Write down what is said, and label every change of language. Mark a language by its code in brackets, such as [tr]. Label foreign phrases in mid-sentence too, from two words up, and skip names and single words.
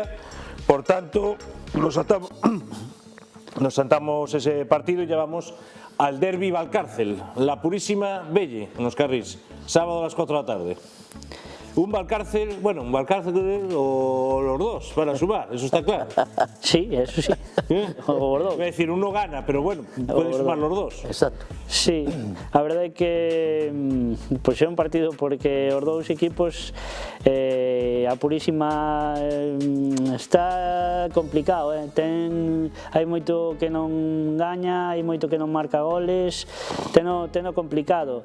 [es] Por tanto, nos saltamos ese partido y ya vamos al derbi Valcárcel, la Purísima Belle, nos Carrís, sábado a las 4 de la tarde. Un Valcárcel, bueno, un Valcárcel o los dos para sumar, eso está claro. Sí, eso sí. [gl] O os dous. [es] Es decir, uno gana, pero bueno, pueden sumar los dos. Exacto. [gl] Sí, a verdade é que pois é un partido porque os dous equipos a Purísima está complicado, hai moito que non gaña, hai moito que non marca goles, teno complicado.